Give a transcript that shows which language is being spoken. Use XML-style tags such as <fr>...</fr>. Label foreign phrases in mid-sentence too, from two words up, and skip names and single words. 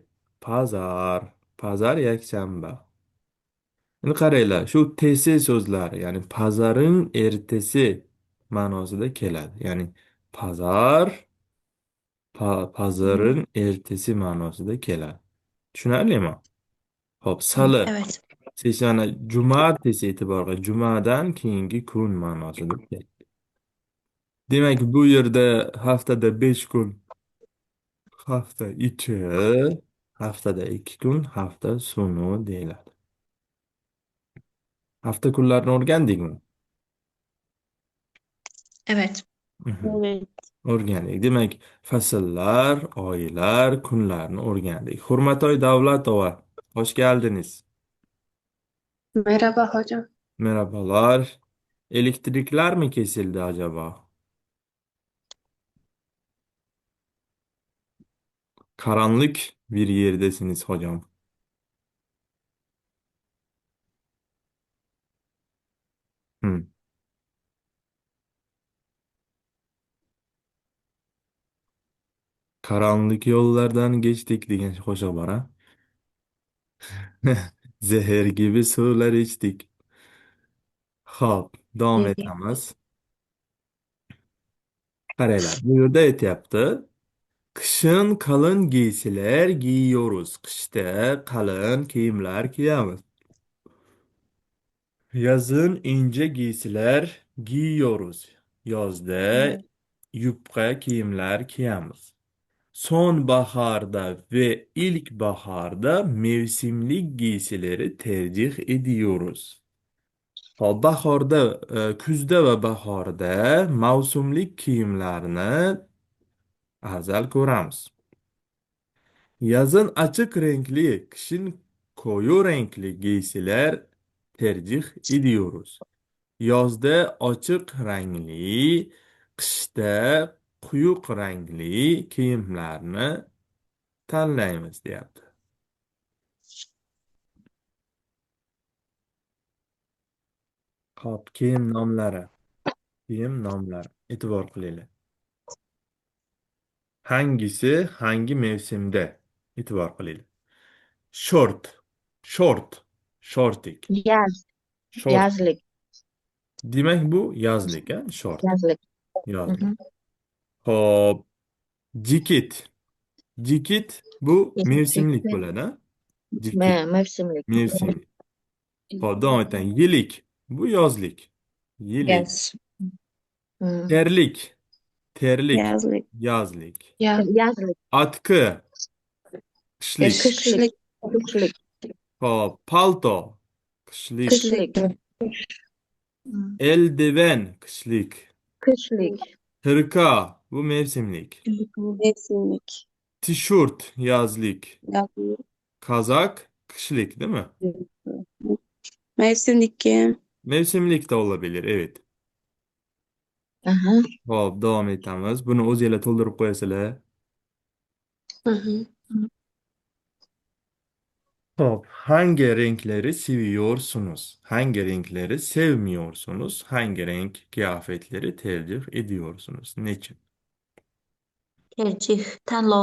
<uz>Pazar yakshanba. Endi qaranglar, shu tesi so'zlari, ya'ni pazaring ertasi ma'nosida keladi. Ya'ni pazar, pazarin ertasi ma'nosida keladi. Tushunarlimi? Hop,</uz> <tr>salı. Evet.</tr> <uz>Seshanba, jumartesi, e'tibor qil. Jumadan keyingi kun ma'nosida keladi. Demak, bu yerda haftada 5 kun, hafta ichi, haftada 2 kun,</uz> <tr>hafta sonu</tr> <uz>deyiladi. Hafta kunlarini o'rgandikmi?</uz> <tr>Evet. Mhm. Evet.</tr> <uz>O'rgandik. Demak, fasllar, oylar, kunlarni o'rgandik. Hurmatoy Davlatova,</uz> <tr>hoş geldiniz. Merhaba hocam. Merhabalar. Elektrikler mi kesildi acaba? Karanlık bir yerdesiniz hocam. Hı. Karanlık yollardan geçtik</tr> <uz>degan qo'shiq bor a.</uz> <tr>Zehir gibi sular içtik.</tr> <uz>Hop, davom</uz> <tr>Evet.</tr> <uz>etamiz. Qaranglar, bu yerda aytyapti.</uz> <tr>Qishin qalin giysilar giyiyoruz.</tr> <uz>Qishda qalin kiyimlar kiyamiz.</uz> <tr>Yazın ince giysiler giyiyoruz.</tr> <uz>Yozda</uz> <tr>Evet.</tr> <uz>yupqa kiyimler kiyamiz.</uz> <tr>Sonbaharda ve ilkbaharda mevsimlik giysileri tercih ediyoruz.</tr> <uz>Bahorda, kuzda va bahorda mavsumlik kiyimlarni afzal ko'ramiz.</uz> <tr>Yazın açık renkli, kışın koyu renkli giysiler tercih ediyoruz.</tr> <uz>Yozda ochiq rangli, qishda quyuq rangli kiyimlarni tanlaymiz, deyapti. Hop, kiyim nomlari. Kiyim nomlari. E'tibor qilinglar.</uz> <tr>Hangisi hangi mevsimda?</tr> <uz>E'tibor qilinglar. Short, short, shortik,</uz> <tr>Yaz.</tr> <uz>short.</uz> <tr>Yazlık.</tr> <uz>Demak, bu yozlik, a? Short,</uz> <tr>Yazlık. Hı</tr> <uz>yozlik. hı. Hop, jikit. Jikit bu mevsimlik</uz> <tr>Teşekkür.</tr> <uz>bo'ladi, a? Jikit,</uz> <tr>Mevsimlik.</tr> <uz>mevsimlik. Hop, davom etang. Yelik. Bu yozlik. Yelik.</uz> <tr>Yaz. Hı. Terlik. Terlik. Yazlık. Yazlik. Ya. Yazlık. Atkı. Kışlık. Kışlık. Kışlık. Hop, palto. Kışlık. Kışlık. Hı. Eldiven. Kışlık. Kışlık. Hırka. Bu mevsimlik. Mevsimlik. Tişört. Yazlık. Yazlık. Kazak. Kışlık, değil mi? Mevsimlik. Mevsimlik de olabilir. Evet. Aha.</tr> <uz>Hop, devam etamiz. Buni o'zinglar to'ldirib qo'yasizlar. Hı hı.</uz> <tr>Hop, hangi renkleri seviyorsunuz? Hangi renkleri sevmiyorsunuz? Hangi renk kıyafetleri tercih ediyorsunuz? Niçin?</tr> <uz>Tercih tanlovmi?</uz>